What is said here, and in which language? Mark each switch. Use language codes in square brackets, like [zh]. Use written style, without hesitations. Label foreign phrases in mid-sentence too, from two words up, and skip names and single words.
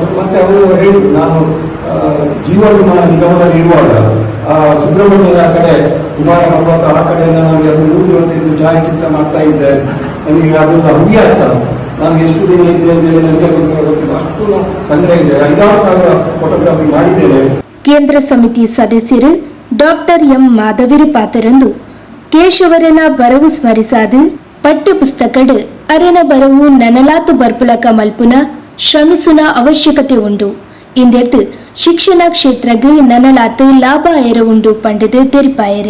[kn] ಮತ್ತೆ ಅವರು ಹೇಳಿದ್ರು, ನಾನು ಜೀವ ವಿಮಾನ ನಿಗಮದಲ್ಲಿ ಇರುವಾಗ ಆ ಸುಬ್ರಹ್ಮಣ್ಯದ ಕಡೆ ಕುಮಾರ ಪರ್ವತ ಆ ಕಡೆಯಿಂದ ನನಗೆ ಅದು 3 ದಿವಸ ಇದ್ದು ಛಾಯಾಚಿತ್ರ ಮಾಡ್ತಾ ಇದ್ದೆ, ನನಗೆ ಅದೊಂದು ಹವ್ಯಾಸ. ನಾನು ಎಷ್ಟು ದಿನ ಇದ್ದೆ ಅಂತ ಹೇಳಿ ನನಗೆ ಗೊತ್ತಿಲ್ಲ, ಅಷ್ಟು ಸಂಗ್ರಹ ಇದೆ, 5,000 ಫೋಟೋಗ್ರಫಿ ಮಾಡಿದ್ದೇನೆ. [tcy] ಕೇಂದ್ರ ಸಮಿತಿ ಸದಸ್ಯರು ಡಾಕ್ಟರ್ ಎಂ ಮಾಧವಿರಪಾತರಂದು ಕೇಶವರನ ಬರವು ಸ್ಮರಿಸಾದು ಪಠ್ಯಪುಸ್ತಕಡ್ ಅರೆನ ಬರವು ನನಲಾತು ಬರ್ಪುಲಕ ಮಲ್ಪುನ ಶ್ರಮಿಸುನ ಅವಶ್ಯಕತೆ ಉಂಡು ಇಂದೆರ್ದು ಶಿಕ್ಷಣ ಕ್ಷೇತ್ರಗ್ ನನಲಾತು ಲಾಭ ಏರ ಉಂಡು ಪಂಡಿತು ತೆರಿಪಾಯರು.